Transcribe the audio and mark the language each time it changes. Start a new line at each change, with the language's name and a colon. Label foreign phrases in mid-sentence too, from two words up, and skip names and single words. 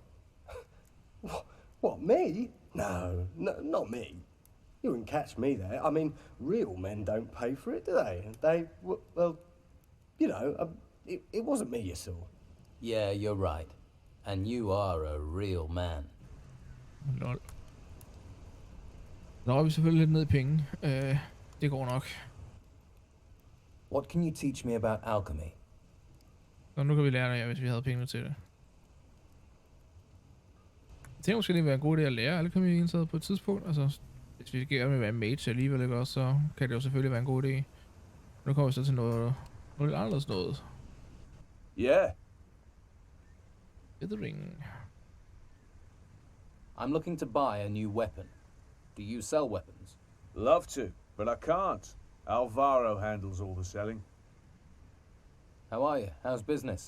English: What, me? No, not me. You wouldn't catch me there. I mean, real men don't pay for it, do they? Well, you know, it wasn't me you saw. Yeah, you're right. And you are a real man. Lol.
Danish: Nå, vi selvfølgelig lidt ned i penge. Det går nok.
English: What can you teach me about alchemy?
Danish: Så nu kan vi lære det, hvis vi havde penge til det. Jeg tænker måske, det ville være en god idé at lære alchemy indsat på et tidspunkt. Altså, hvis vi gerne vil være mage alligevel, ikke også, så kan det jo selvfølgelig være en god idé. Nu kommer vi så til noget lidt anderledes noget.
English: Yeah. Withering. I'm looking to buy a new weapon. Do you sell weapons? Love to, but I can't. Alvaro handles all the selling. How are you? How's business?